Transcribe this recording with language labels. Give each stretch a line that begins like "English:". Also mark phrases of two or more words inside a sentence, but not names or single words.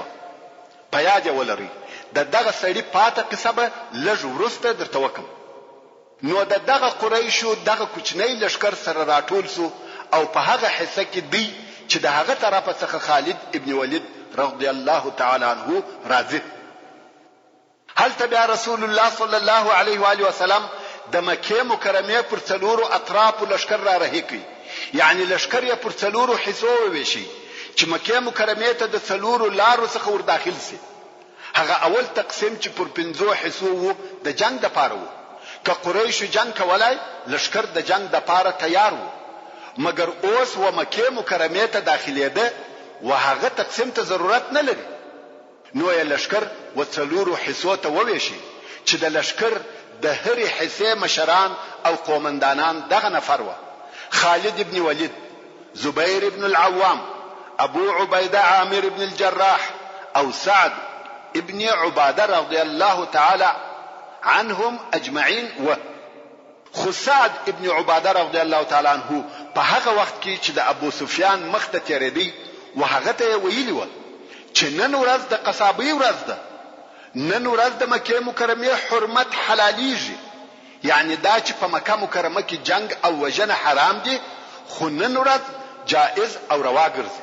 Pashto: په یاد ولرئ دغه سړی پاته قصه به لږ ورسته درته وکم. نو دغه قریشو دغه کوچنی لشکر سره راټول سو او په هغه حصہ کې دی چې د هغه طرفه څخه خالد ابن ولید
Arabic: رضی الله تعالی عنه
Pashto: راځي. هل تبع رسول الله
Arabic: صلی الله علیه و آله وسلم
Pashto: د مکه مکرمه پر څلورو اطراف لشکر را رهي کی. یعنی لشکر یې پر څلورو حصو ویشي چې مکه مکرمه ته د څلورو لارو څخه ور داخل سي. هغه اول تقسیم چې پر 5 حصو وو د جنگ د پاره وو. که قریش جنگ کولای لشکر د جنگ د پاره تیار وو. مگر اوس و مکه مکرمه ته داخليده و هغه تقسیم ته ضرورت نه لري. نو یې لشکر و څلورو حصو ته وویشي چې د لشکر د هرې حصې مشران او قومندانان دغه نفر و: خالد ابن ولید، زبیر ابن العوام، ابو عبیده عامر ابن الجراح او سعد ابن عباده
Arabic: رضی الله تعالی عنهم اجمعین.
Pashto: و خو سعد ابن عباده
Arabic: رضی الله تعالی عنه
Pashto: په هغه وخت کې چې د ابو سفیان مخ ته تیرېدی و هغه ته ویلی و چې نن ورځ د قصابی ورځ ده، نن ورځ د مکه مکرمه حرمت حلالیږي، یعنی دا چې په مکه مکرمه کې جنگ او وژنه حرام دي، خو نن ورځ جائز او روا ګرځي.